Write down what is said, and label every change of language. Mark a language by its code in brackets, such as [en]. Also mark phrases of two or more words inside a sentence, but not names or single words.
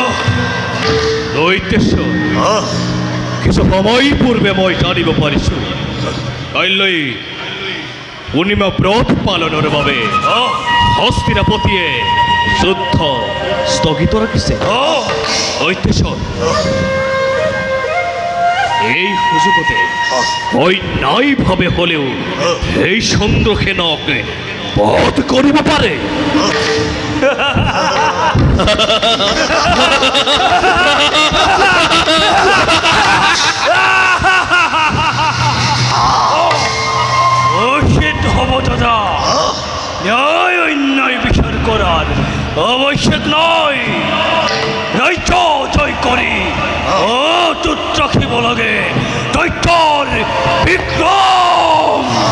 [as] দৈত্যেশ্বৰ কিছু সময় পূৰ্বে মই জানিব পাৰিছোঁ কাইলৈ পূৰ্ণিমা ব্ৰত পালনৰ বাবে হস্তিনাপতিয়ে যুদ্ধ স্থগিত ৰাখিছে দৈত্যেশ্বৰ এই সুযোগতে অন্যায়ভাৱে হ'লেও এই চন্দ্ৰসেনক বধ কৰিব পাৰে উচিত হ'ব দাদা [bn] ন্যায় অন্যায় বিচার করার আবশ্যক নয় [as] রাজ্য জয় কৰি অটুট ৰাখিব লাগে দৈত্যৰ বিক্ৰম